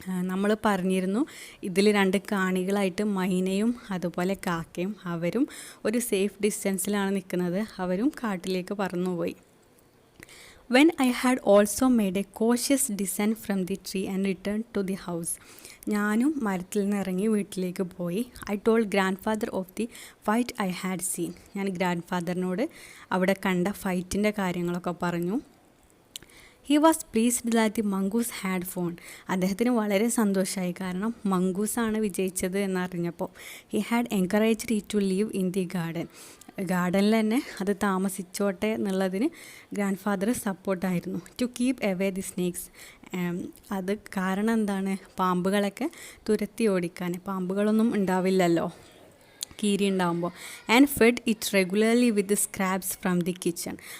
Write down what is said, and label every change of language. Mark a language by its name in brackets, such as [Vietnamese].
[Malayalam] നമ്മൾ പറഞ്ഞിരുന്നു ഇതിൽ 2 കാണികളായിട്ട് മൈനയും അതുപോലെ കാക്കയും. അവരും ഒരു സേഫ് ഡിസ്റ്റൻസിലാണ് നിൽക്കുന്നത്. അവരും കാട്ടിലേക്ക് പറന്നുപോയി. [English] When I had also made a cautious descent from the tree and returned to the house. [Malayalam] ഞാനും മരത്തിൽ നിന്ന് ഇറങ്ങി വീട്ടിലേക്ക് പോയി. [English] I told grandfather of the fight I had seen. [Malayalam] ഞാൻ ഗ്രാൻഡ് അവിടെ കണ്ട ഫൈറ്റിൻ്റെ കാര്യങ്ങളൊക്കെ പറഞ്ഞു. [English] He was pleased that the mongoose had won. [Malayalam] അദ്ദേഹത്തിന് വളരെ സന്തോഷമായി, കാരണം മംഗൂസാണ് വിജയിച്ചത് എന്നറിഞ്ഞപ്പോൾ. [English] He had encouraged it to live in the garden. [Malayalam] ഗാർഡനിൽ തന്നെ അത് താമസിച്ചോട്ടെ എന്നുള്ളതിന് grand father സപ്പോർട്ടായിരുന്നു. [English] To keep away the snakes. [Malayalam] അത് കാരണം എന്താണ്? പാമ്പുകളൊക്കെ തുരത്തി ഓടിക്കാൻ. പാമ്പുകളൊന്നും ഉണ്ടാവില്ലല്ലോ കീരി ഉണ്ടാകുമ്പോൾ. [English] And fed it regularly with scraps from the kitchen.